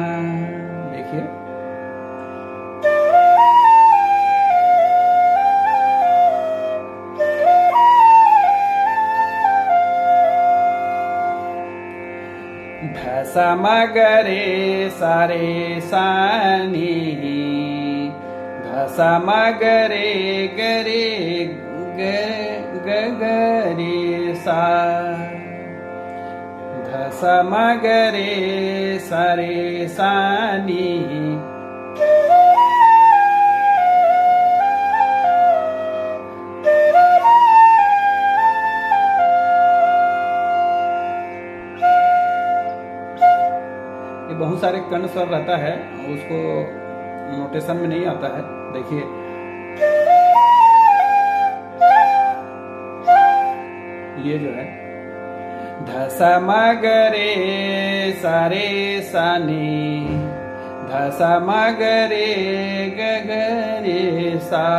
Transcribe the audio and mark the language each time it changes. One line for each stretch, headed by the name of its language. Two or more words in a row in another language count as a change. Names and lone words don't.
Hindi: देखिए, ध सा म ग रे सा नी, ध सा म ग रे सा, ध सा म ग रे सा नी। ये बहुत सारे कर्ण स्वर रहता है, उसको नोटेशन में नहीं आता है। देखिए, ये जो है ध सा म ग रे सा नी, ध सा म ग रे सा।